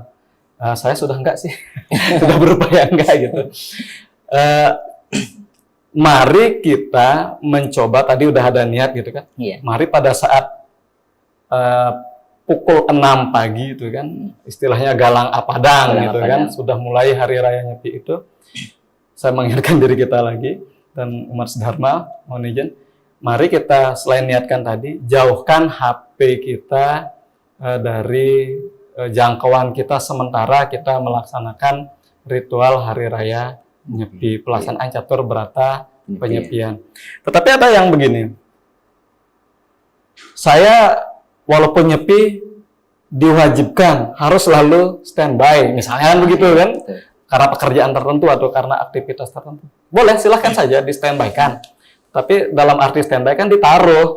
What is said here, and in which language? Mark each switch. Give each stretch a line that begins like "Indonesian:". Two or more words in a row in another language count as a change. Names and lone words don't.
Indonesian: Saya sudah enggak sih, sudah berupaya enggak gitu. Mari kita mencoba, tadi udah ada niat gitu kan. Iya. Mari pada saat pukul 6 pagi itu kan, istilahnya
Balinese: galang apadang
Indonesian: Galang gitu apadang. kan, sudah mulai hari raya Nyepi itu, saya mengingatkan diri kita lagi, dan umat Dharma, mohon izin, mari kita selain niatkan tadi, jauhkan HP kita dari jangkauan kita sementara kita melaksanakan ritual hari raya Nyepi, pelaksanaan catur berata penyepian. Tetapi ada yang begini, saya walaupun Nyepi diwajibkan harus selalu standby, misalnya kan begitu kan, karena pekerjaan tertentu atau karena aktivitas tertentu. Boleh, silahkan saja di standby-kan. Tapi dalam arti standby kan ditaruh.